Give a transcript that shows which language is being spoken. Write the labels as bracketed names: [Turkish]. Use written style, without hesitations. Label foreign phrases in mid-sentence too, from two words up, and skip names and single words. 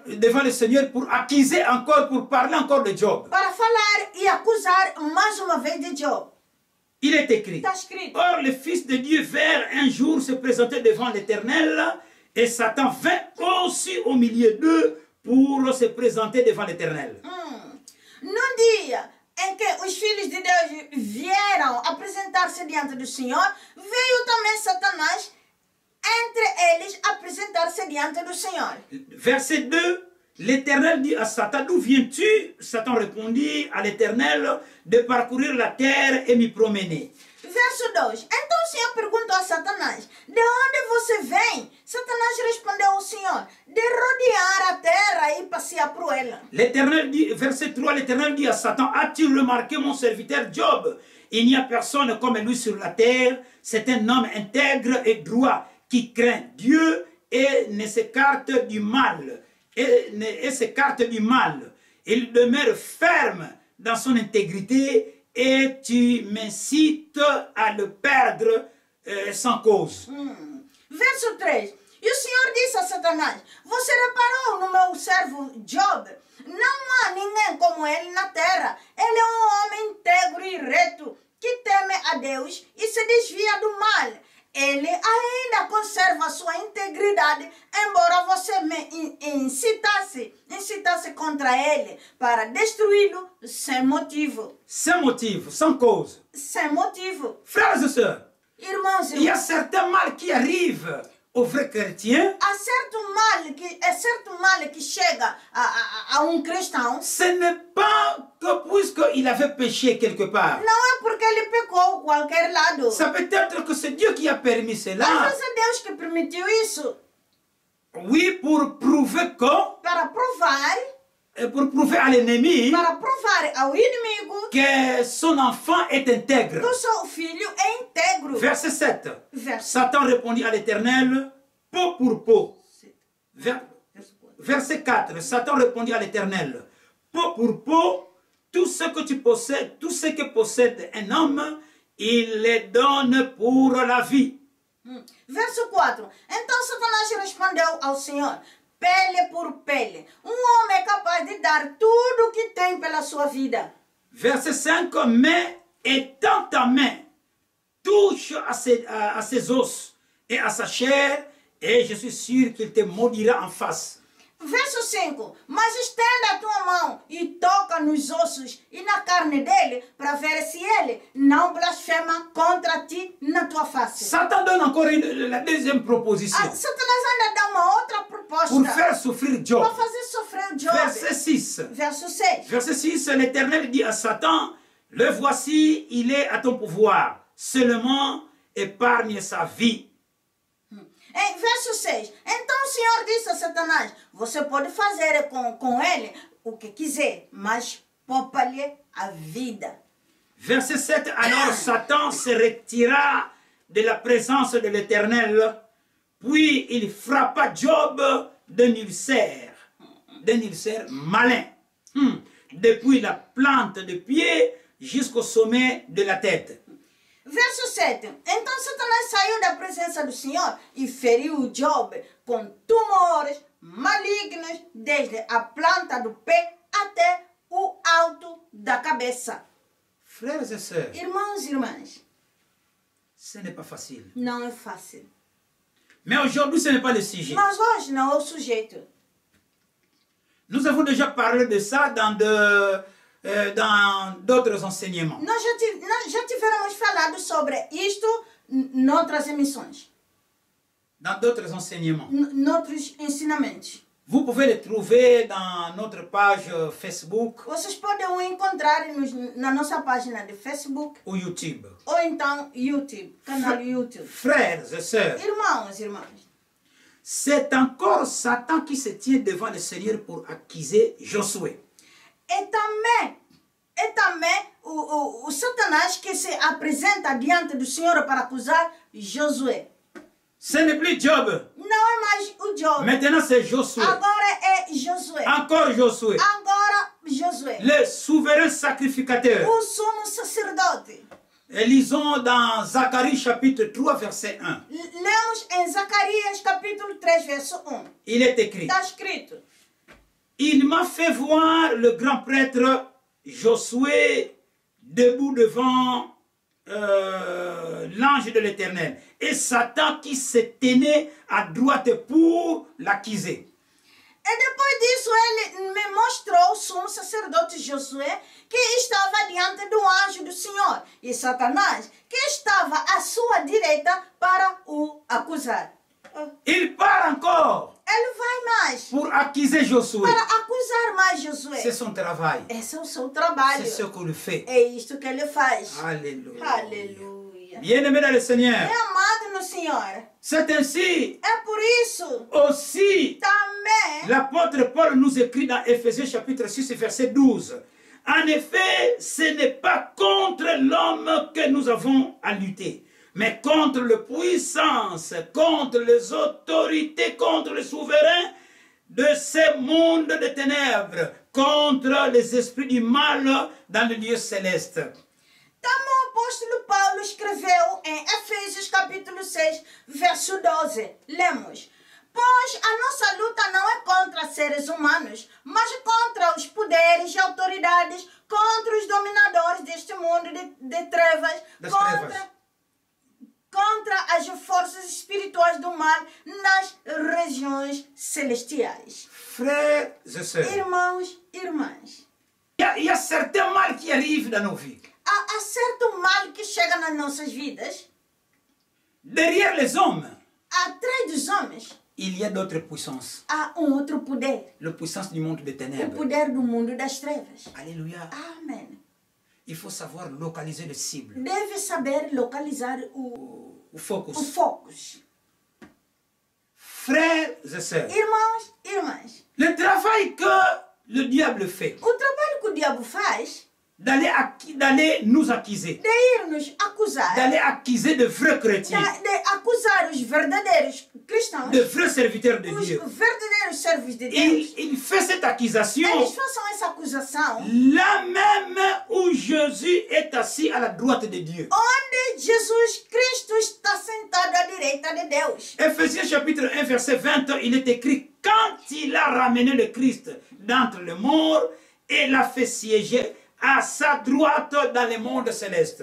[French] devant le Seigneur pour accuser encore, pour parler encore de Job. [Portuguese] para falar e acusar mais uma vez de Job. [French] Il est écrit. [Portuguese] Está escrito. [French] Or, le Fils de Dieu vint un jour se présenter devant l'Éternel et Satan vint aussi au milieu d'eux pour se présenter devant l'Éternel. [Portuguese] Num dia em que os filhos de Deus vieram apresentar-se diante do Senhor, veio também Satanás entre eles apresentar-se diante do Senhor. [French] Verset 2, l'Éternel dit à Satan, d'où viens-tu? Satan répondit à l'Éternel, de parcourir la terre et m'y promener. [Portuguese] Verso 2. Então o Senhor perguntou a Satanás: de onde você vem? Satanás respondeu ao Senhor: de rodear a terra e passear por ela. [French] L'Éternel dit, verset 3, l'Éternel dit à Satan, as-tu remarqué mon serviteur Job? Il n'y a personne comme lui sur la terre. C'est un homme intègre et droit qui craint Dieu et ne s'écarte du mal. Et s'écarte du mal. Il demeure ferme dans son intégrité et tu m'incites à le perdre sans cause. [Portuguese] Verso 3. E o Senhor disse a Satanás: você reparou no meu servo Job? Não há ninguém como ele na terra. Ele é um homem íntegro e reto, que teme a Deus e se desvia do mal. Ele ainda conserva sua integridade, embora você me incitasse contra ele para destruí-lo sem motivo. [French] Sans motif, sans cause. [Portuguese] Sem motivo. [French] Frères et sœurs, [Portuguese] Irmãos e [French] il y a [Portuguese] irmãs, [French] certains mal qui arrivent aux vrais chrétiens. [Portuguese] há certo mal que chega a um cristão. [French] Ce n'est pas que puisqu'il avait péché quelque part. [Portuguese] Não é porque ele pecou qualquer lado. [French] Ça peut être que c'est Dieu qui a permis [Portuguese] Às [French] cela. [Portuguese] vezes é Deus que permitiu isso [French] Oui, pour prouver que, [Portuguese] para [French] pour prouver à l'ennemi [Portuguese] provar ao inimigo [French] que son enfant est [Portuguese] que [French] intègre. [Portuguese] o seu filho é íntegro. [French] Verset 7. [Portuguese] Verso [French] Satan répondit à l'Éternel, peau pour peau. Verset 4. Satan répondit à l'Éternel, peau pour peau, tout ce que tu possèdes, tout ce que possède un homme, il les donne pour la vie. [Portuguese] Verso 4. Então Satanás respondeu ao Senhor: pele por pele. Homem é capaz de dar tudo o que tem pela sua vida. [French] Verset 5. Mais étends ta main, touche à ses os et à sa chair, et je suis sûr qu'il te maudira en face. [Portuguese] Verso 5. Mas estenda a tua mão e toca nos ossos e na carne dele, para ver se ele não blasfema contra ti na tua face. [French] Satan donne encore la deuxième proposition [Portuguese] Satanás ainda dá uma outra proposta [French] pour faire souffrir Job. [Portuguese] para fazer sofrer Job. [French] Verset 6. [Portuguese] Verso 6. [French] Verset 6, l'Éternel dit à Satan, le voici, il est à ton pouvoir, seulement épargne sa vie. [Portuguese] Em verso 6. Então o Senhor disse a Satanás: você pode fazer com ele o que quiser, mas poupa-lhe a vida. [French] Verset 7, alors Satan se retira de la présence de l'Éternel, puis il frappa Job d'un ulcère d'un ulcère malin. Depuis la plante de pied jusqu'au sommet de la tête. [Portuguese] Verso 7. Então Satanás saiu da presença do Senhor e feriu Job com tumores malignos desde a planta do pé até o alto da cabeça. [French] Frères et sœurs, [Portuguese] Irmãos e irmãs, [French] ce n'est pas facile. [Portuguese] não é fácil. [French] Mais aujourd'hui, ce n'est pas le sujet. [Portuguese] Mas hoje não é o sujeito. [French] Nous avons déjà parlé de ça dans d'autres enseignements. [Portuguese] Nós já tivemos falado sobre isto noutras emissões, [French] Dans d'autres enseignements. [Portuguese] noutros ensinamentos. [French] Vous pouvez les trouver dans notre page Facebook [Portuguese] Vocês podem o encontrar na nossa página de Facebook [French] ou YouTube. [Portuguese] ou então YouTube, canal YouTube. [French] Frères et sœurs, [Portuguese] Irmãos e irmãs, [French] c'est encore Satan qui se tient devant le Seigneur pour accuser Josué. [Portuguese] é também o Satanás que se apresenta diante do Senhor para acusar Josué. [French] Ce n'est plus Job. [Portuguese] Não é mais o Job. [French] Maintenant, c'est Josué. [Portuguese] Agora é Josué. [French] Encore Josué. [Portuguese] Agora Josué. [French] Le souverain sacrificateur. [Portuguese] O sumo sacerdote. [French] Et lisons dans Zacharie chapitre 3 verset 1. [Portuguese] Lemos em Zacarias capítulo 3, verso 1. [French] Il est écrit: [Portuguese] Está escrito: [French] il m'a fait voir le grand prêtre Josué debout devant l'ange de l'Éternel et Satan qui se tenait à droite pour l'accuser. [Portuguese] E depois disso ele me mostrou o sumo sacerdote Josué que estava diante do anjo do Senhor e Satanás que estava à sua direita para o acusar. [French] Il part encore [Portuguese] Ele vai mais [French] pour accuser Josué. [Portuguese] para acusar mais Josué. [French] C'est son travail. [Portuguese] Esse é o seu trabalho. [French] C'est ce qu'il fait. [Portuguese] É isto que ele faz. [French] Alléluia. [Portuguese] Aleluia. [French] Bien-aimé dans le Seigneur, [Portuguese] É amado no Senhor. [French] c'est ainsi [Portuguese] É por isso [French] aussi [Portuguese] também [French] l'apôtre Paul nous écrit dans Éphésiens chapitre 6 verset 12. En effet, ce n'est pas contre l'homme que nous avons à lutter, mais contre les puissances, contre les autorités, contre les souverains de ce monde de ténèbres, contre les esprits du mal dans le lieu céleste. [Portuguese] Também o apóstolo Paulo escreveu em Efésios capítulo 6, verso 12. Lemos: pois a nossa luta não é contra seres humanos, mas contra os poderes e autoridades, contra os dominadores deste mundo de trevas, contra as forças espirituais do mal nas regiões celestiais. [French] Frères et sœurs, [Portuguese] Irmãos, irmãs, [French] il y a certains mal qui arrivent dans nos vies. [Portuguese] há certo mal que chega nas nossas vidas. [French] Derrière les hommes, [Portuguese] Atrás dos homens [French] il y a d'autres puissances. [Portuguese] há outro poder. [French] La puissance du monde des [Portuguese] O [French] ténèbres. [Portuguese] poder do mundo das trevas. [French] Alléluia. [Portuguese] Amém. [French] Il faut savoir localiser le cible, [Portuguese] Deve saber localizar o o focus. focus. [French] Frères et sœurs, [Portuguese] Irmãos, irmãs, [French] le travail que le diable fait, [Portuguese] o trabalho que o diabo faz [French] d'aller nous accuser, [Portuguese] de ir nos acusar, [French] d'aller accuser de vrais chrétiens, [Portuguese] de acusar os verdadeiros cristãos, [French] de vrais serviteurs de [Portuguese] os [French] Dieu. [Portuguese] verdadeiros servos de Deus. [French] Il fait cette accusation [Portuguese] Eles façam essa acusação [French] là même où Jésus est assis à la droite de Dieu. [Portuguese] onde Jesus Cristo está sentado à direita de Deus. [French] Éphésiens chapitre 1 verset 20, il est écrit: quand il a ramené le Christ d'entre les morts et l'a fait siéger à sa droite dans le monde céleste.